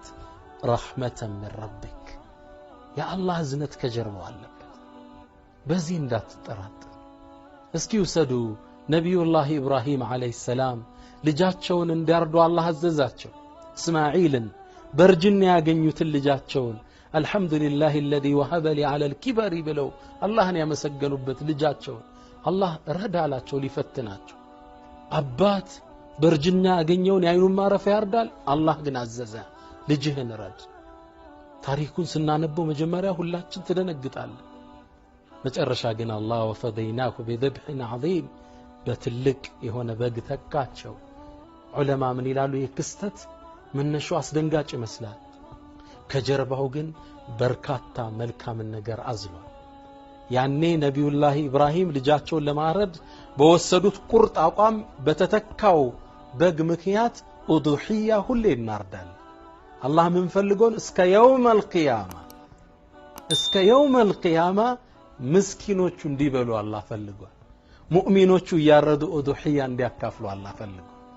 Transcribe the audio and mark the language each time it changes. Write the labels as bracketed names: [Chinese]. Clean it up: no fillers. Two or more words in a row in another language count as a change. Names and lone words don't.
[Arabic] رحمة من ربك [Amharic] የአላህ እዝነት ከጀርባው አለበት። በዚህ እንዳትጠራጠር። እስኪ ውሰዱ ነቢዩላህ ኢብራሂም [Arabic] عليه السلام [Amharic] ልጃቸውን እንዲያርዱ አላህ አዘዛቸው። እስማዒልን በርጅና ያገኙትን ልጃቸውን [Arabic] الحمد لله الذي وهب لي على [Amharic] الكبر ብለው አላህን ያመሰገኑበት ልጃቸውን አላህ ረዳላቸው ሊፈትናቸው። አባት በርጅና ያገኘውን ያይኑን ማረፊያ ያርዳል። አላህ ግን አዘዘ ልጅህን ረድ። ታሪኩን ስናነበው መጀመሪያ ሁላችን ትደነግጣለን። መጨረሻ ግን አላህ [Arabic] وفديناه بذبح عظيم [Amharic] በትልቅ የሆነ በግ ተካቸው። ዑለማ ምን ይላሉ? የክስተት መነሻው አስደንጋጭ ይመስላል፣ ከጀርባው ግን በርካታ መልካም ነገር አዝሏል። ያኔ ነቢዩላህ ኢብራሂም ልጃቸውን ለማረድ በወሰዱት ቁርጥ አቋም በተተካው በግ ምክንያት ኡዱሂያ ሁሌ እናርዳል። አላህ ምን ፈልጎን እስከ [Arabic] يوم القيامة [Amharic] ምስኪኖቹ እንዲበሉ አላህ ፈልጓል። ሙእሚኖቹ ያረዱ ኡዱሂያ እንዲያካፍሉ አላህ ፈልጓል።